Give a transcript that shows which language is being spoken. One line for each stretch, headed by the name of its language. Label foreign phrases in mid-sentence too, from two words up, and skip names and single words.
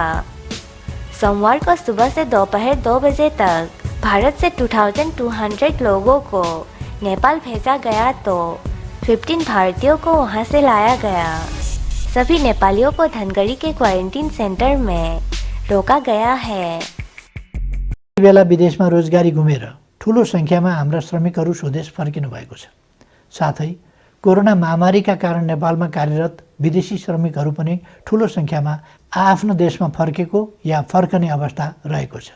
Hindi: सोमवार को सुबह से दोपहर 2 बजे तक भारत से 2200 लोगों को नेपाल भेजा गया तो 15 भारतीयों को वहां से लाया गया। सभी नेपालियों को धनगढ़ी के क्वारंटीन सेंटर में रोका गया है।
Nepali: बेला विदेशमा रोजगारी घुमेर ठूलो संख्यामा हाम्रा श्रमिकहरू स्वदेश फर्किनु भएको छ। साथै कोरोना महामारीका कारण नेपालमा कार्यरत विदेशी श्रमिकहरू पनि ठूलो संख्यामा आफ्नो देशमा फर्केको या फर्कने अवस्था रहेको छ।